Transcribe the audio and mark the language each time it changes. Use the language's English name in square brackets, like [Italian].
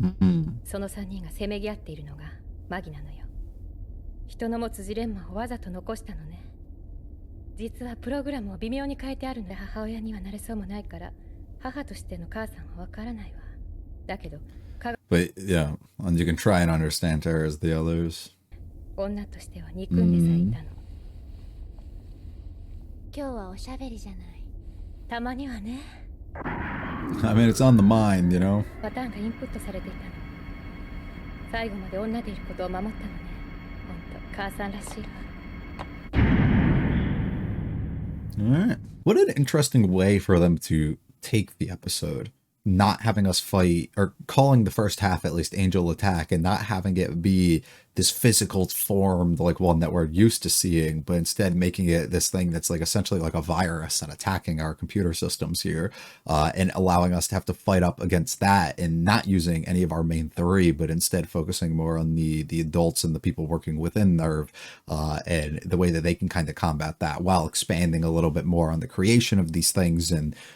[Japanese] Mm-hmm. その3人がせめぎ合っているのがマギなのよ。人の持つジレンマをわざと残したのね。実はプログラムを微妙に変えてあるので母親にはなれそうもないから母としての母さんはわからないわ。だけど [English] But yeah, and you can try and understand her as the others. [Japanese] 女としては憎んでさえいたの。今日はおしゃべりじゃない。たまにはね。 [English] I mean, it's on the mind, you know? [Japanese] パターンがインプットされていたの。最後まで女でいることを守ったのね。ほんと母さんらしいわ。 [English] Alright. What an interesting way for them to take the episode. Not having us fight, or calling the first half at least Angel Attack, and not having it be this physical form like one that we're used to seeing, but instead making it this thing that's like essentially like a virus and attacking our computer systems here, and allowing us to have to fight up against that and not using any of our main three, but instead focusing more on the adults and the people working within Nerve, and the way that they can kind of combat that while expanding a little bit more on the creation of these things and